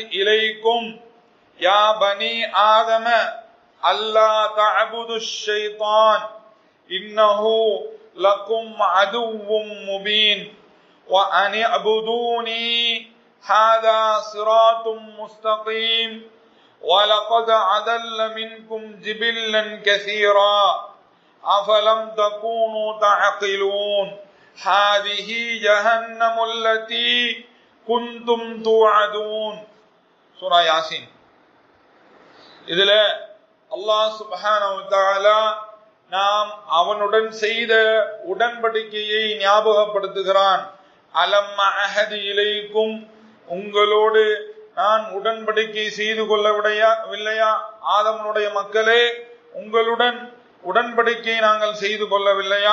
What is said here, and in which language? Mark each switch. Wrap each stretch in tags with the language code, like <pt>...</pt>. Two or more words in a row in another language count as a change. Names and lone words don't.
<ar>إليكم يا بني آدم أن لا تعبدوا الشيطان إنه لكم عدو مبين وأن اعبدوني هذا صراط مستقيم وَلَقَدْ أَضَلَّ مِنْكُمْ جِبِلًّا كَثِيرًا أَفَلَمْ تَكُونُوا تَعْقِلُونَ هَذِهِ جَهَنَّمُ الَّتِي كُنْتُمْ تُوعَدُونَ.</ar> <ta>சூரா யாசீன். இதுல</ta> <ar>الله سبحانه وتعالى</ar> <ta>நாம் அவனுடன் செய்த உடன்படிக்கையை ஞாபகப்படுத்துகிறான்.</ta> <ar>ألم أعهد إليكم,</ar> <ta>உங்களோடு நான் உடன்படிக்கை செய்து கொள்ளவில்லையா ஆதமனுடைய மக்களே, உங்களுடன் உடன்படிக்கை நாங்கள் செய்து கொள்ளவில்லையா?</ta>